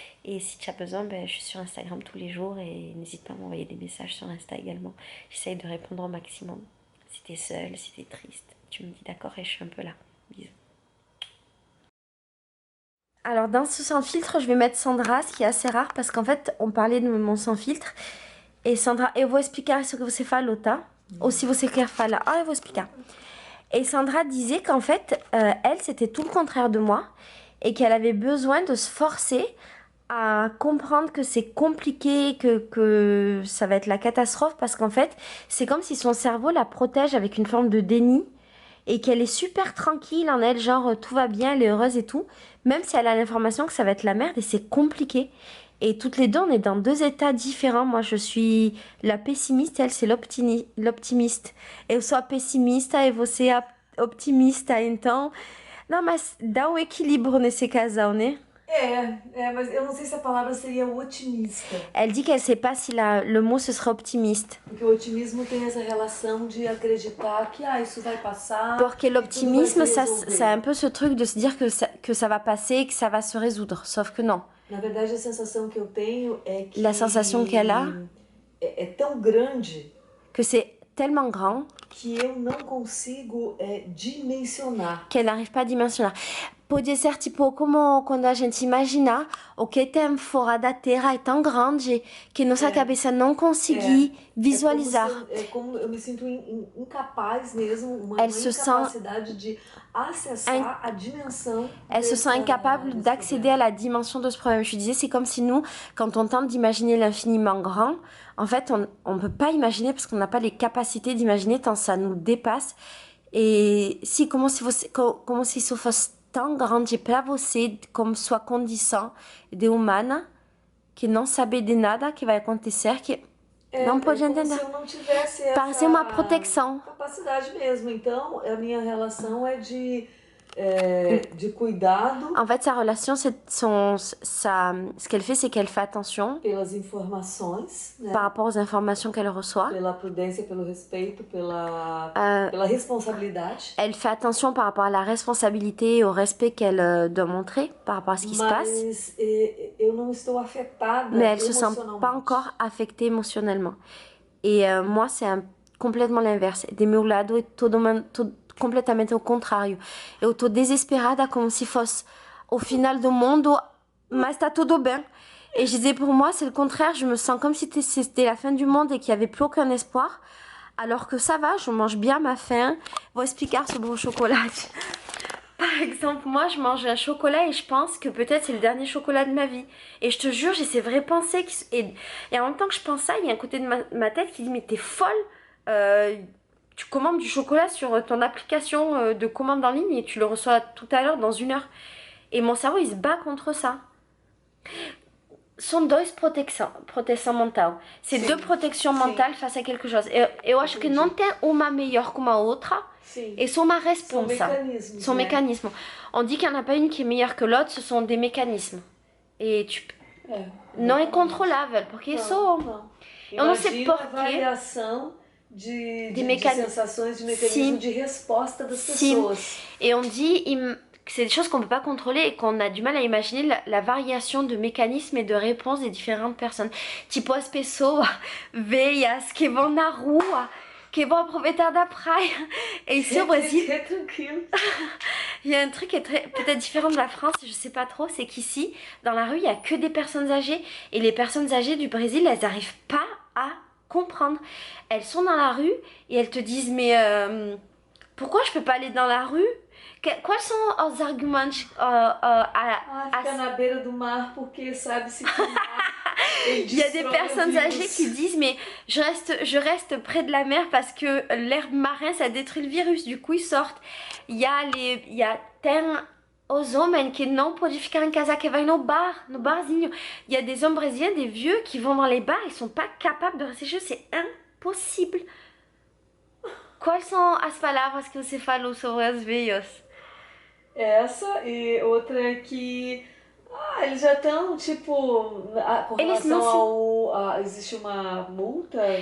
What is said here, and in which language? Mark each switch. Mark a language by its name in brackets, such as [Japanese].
[French] Et si tu as besoin, ben, je suis sur Instagram tous les jours et n'hésite pas à m'envoyer des messages sur Insta également. J'essaye de répondre au maximum. Si t'es seule, si t'es triste, tu me dis d'accord et je suis un peu là. Bisous. Alors dans ce sans filtre, je vais mettre Sandra, ce qui est assez rare parce qu'en fait, on parlait de mon sans filtre. [Portuguese] E Sandra, eu vou explicar [French] ce que [Portuguese] você falou, tá? Ou se você quer falar, eu vou explicar. [French] Et Sandra disait qu'en fait, elle, c'était tout le contraire de moi et qu'elle avait besoin de se forcer à comprendre que c'est compliqué, que ça va être la catastrophe parce qu'en fait, c'est comme si son cerveau la protège avec une forme de déni et qu'elle est super tranquille en elle, genre tout va bien, elle est heureuse et tout, même si elle a l'information que ça va être la merde et c'est compliqué. Et toutes les deux, on est dans deux états différents. Moi, je suis la pessimiste, elle, c'est l'optimiste. [Portuguese] Eu sou a pessimista e você é a optimista. Então, não, mas dá um equilíbrio nesse casal, né? Mas eu não sei se a palavra seria o otimista. [French] Elle dit qu'elle sait pas si le mot ce serait optimiste. [Portuguese] Porque o otimismo tem essa relação de acreditar que isso vai passar. Porque [French] l'optimisme, ça, c'est un peu ce truc de se dire que ça va passer, que ça va se résoudre. Sauf que non. [Portuguese] Na verdade, a sensação que eu tenho é que [French] la sensation qu'elle a [Portuguese] é tão grande [French] que c'est tellement grand [Portuguese] que eu não consigo dimensionar. [French] qu'elle n'arrive pas à dimensionner. [Portuguese] Podia ser tipo como quando a gente imagina o que tem fora da Terra é tão grande que nossa cabeça não consegue visualizar. É como eu me sinto incapaz mesmo, uma [French] Elles se [Portuguese] incapacidade de acessar a dimensão. [French] Elles se sentent incapables d'accéder à la dimension de ce problème. Je disais, c'est comme si nous, quand on tente d'imaginer l'infiniment grand, en fait, on ne peut pas imaginer parce qu'on n'a pas les capacités d'imaginer tant ça nous dépasse. Et si, [Portuguese] como se isso fosse tão grande para você, como sua condição de humana, que não sabe de nada que vai acontecer, que não pode entender. Se eu não tivesse Parece uma proteção. Capacidade mesmo. Então, a minha relação é de cuidado. [French] En fait, sa relation, ce qu'elle fait, c'est qu'elle fait attention [Portuguese] pelas informações, né? [French] Par rapport aux informations qu'elle reçoit. [Portuguese] Pela prudência, pelo respeito, pela responsabilidade. [French] Elle fait attention par rapport à la responsabilité et au respect qu'elle doit montrer par rapport à ce qui se passe. [Portuguese] Eu não estou afetada [French] mais elle se sent pas encore affectée émotionnellement. Et moi, c'est complètement l'inverse. [Portuguese] De meu lado, é completamente o contrário. Eu tô desesperada como se fosse o final do mundo, mas tá tudo bem. [French] Et je disais, pour moi, c'est le contraire. Je me sens comme si c'était la fin du monde et qu'il n'y avait plus aucun espoir. Alors que ça va, je mange bien ma faim. [Portuguese] Vou explicar sobre o chocolate. [French] Par exemple, moi, je mange un chocolat et je pense que peut-être c'est le dernier chocolat de ma vie. Et je te jure, j'ai ces vraies pensées. Et en même temps que je pense ça, il y a un côté de ma tête qui dit, mais t'es folle. Tu commandes du chocolat sur ton application de commande en ligne et tu le reçois tout à l'heure dans 1 heure. Et mon cerveau, il se bat contre ça. [Portuguese] São dois proteção mental. [French] C'est deux protections mentales face à quelque chose. [Portuguese] Eu acho que não tem uma melhor que uma outra. [French] Et sont ma responsa. Son mécanisme. On dit qu'il n'y en a pas une qui est meilleure que l'autre, ce sont des mécanismes. [Portuguese] Et não é controlável, porque eu não sei porquê. De sensações, de mécanismes de resposta das pessoas. [French] Et on dit que c'est des choses qu'on ne peut pas contrôler et qu'on a du mal à imaginer la variation de mécanismes et de réponses des différentes personnes. [Portuguese] Tipo as pessoas veias que vão na rua, que vão aproveitar da praia. [French] Et ici au Brésil, il y a un truc qui est peut-être différent de la France, je sais pas trop, c'est qu'ici, dans la rue, il n'y a que des personnes âgées. Et les personnes âgées du Brésil, elles n'arrivent pas à comprendre. Elles sont dans la rue et elles te disent, mais pourquoi je peux pas aller dans la rue? [Portuguese] Quais são os argumentos fica na beira do mar porque sabe se [French] Il y a des personnes âgées qui disent, mais je reste près de la mer parce que l'herbe marin ça détruit le virus, du coup ils sortent. Il y a [Portuguese] os homens que não podem ficar em casa, que vai no barzinho. [French] Il y a des hommes brésiliens, des vieux qui vont dans les bars, ils sont pas capables de rester chez eux, c'est impossible. [Portuguese] Quais são as palavras que você falou sobre as veias? Essa e outra que eles já estão tipo com relação existe uma multa.